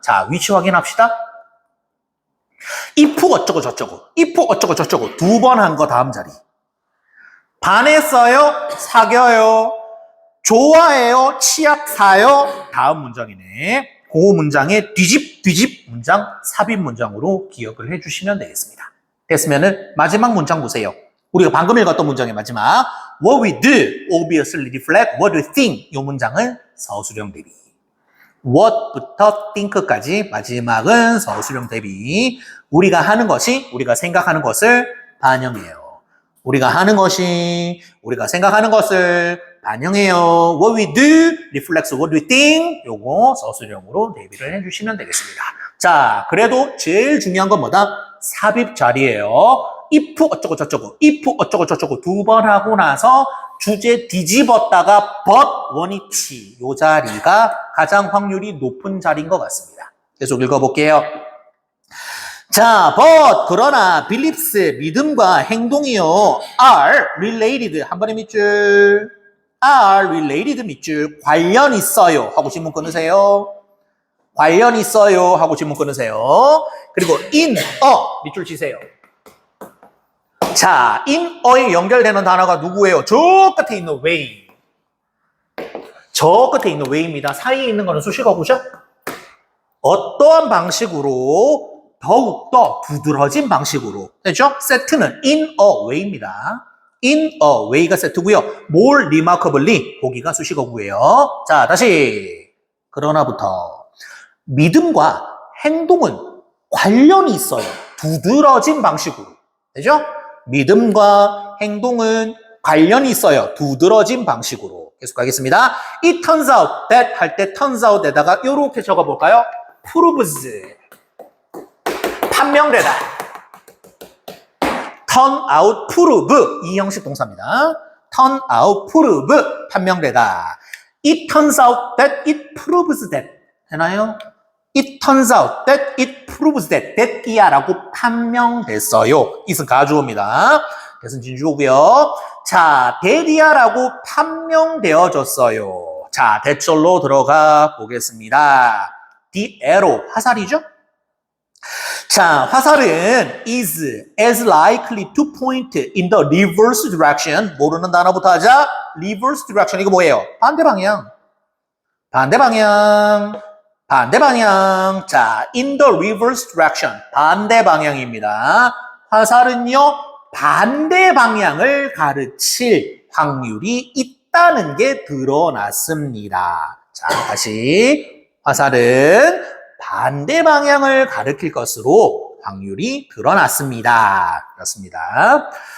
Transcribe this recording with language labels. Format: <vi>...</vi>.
<ko>자, 위치 확인합시다. if 어쩌고 저쩌고, if 어쩌고 저쩌고 두 번 한 거 다음 자리. 반했어요? 사겨요? 좋아해요? 치약 사요? 다음 문장이네. 그 문장의 뒤집 문장, 삽입 문장으로 기억을 해주시면 되겠습니다. 됐으면은 마지막 문장 보세요. 우리가 방금 읽었던 문장의 마지막</ko> <en>What we do obviously reflect what we think.</en> <ko>이 문장은 서술형 대비. What부터 think까지 마지막은 서술형 대비. 우리가 하는 것이 우리가 생각하는 것을 반영해요. 우리가 하는 것이 우리가 생각하는 것을 반영해요.</ko> <en>What we do reflects what we think.</en> <ko>요거 서술형으로 대비를 해주시면 되겠습니다. 자, 그래도 제일 중요한 건 뭐다? 삽입 자리예요. if 어쩌고 저쩌고, if 어쩌고 저쩌고 두 번 하고 나서 주제 뒤집었다가 but 원위치 요 자리가 가장 확률이 높은 자리인 것 같습니다. 계속 읽어볼게요. 자, but 그러나 beliefs 믿음과 행동이요</ko> <en>are related</en> <ko>한 번에 밑줄 are related 밑줄 관련 있어요 하고 질문 끊으세요. 관련 있어요 하고 질문 끊으세요. 그리고 in a 밑줄 치세요. 자, in a에 연결되는 단어가 누구예요? 저 끝에 있는 way. 저 끝에 있는 way입니다. 사이에 있는 거는 수식어구죠? 어떠한 방식으로 더욱더 부드러진 방식으로 됐죠? 세트는 in a way입니다. in a way가 세트고요. more remarkably 보기가 수식어구예요. 자, 다시 그러나부터 믿음과 행동은 관련이 있어요. 두드러진 방식으로 되죠? 믿음과 행동은 관련이 있어요. 두드러진 방식으로. 계속 가겠습니다.</ko> <en>It turns out that</en> <ko>할 때 turns out에다가 이렇게 적어볼까요? proves 판명되다. turn out, prove 이 형식 동사입니다. turn out, prove 판명되다.</ko> <en>It turns out that it proves that</en> <ko>되나요?</ko> <en>It turns out that it proves that</en> <ko>that이야라고 판명됐어요. it은 가주어입니다. that은 진주어고요. 자, that이야라고 판명되어졌어요. 자, 대절로 들어가 보겠습니다.</ko> <en>The arrow,</en> <ko>화살이죠? 자, 화살은</ko> <en>is as likely to point in the reverse direction.</en> <ko>모르는 단어부터 하자. reverse direction 이거 뭐예요? 반대 방향. 반대 방향. 반대 방향. 자,</ko> <en>in the reverse direction.</en> <ko>반대 방향입니다. 화살은요, 반대 방향을 가르칠 확률이 있다는 게 드러났습니다. 자, 다시. 화살은 반대 방향을 가리킬 것으로 확률이 드러났습니다. 그렇습니다.</ko>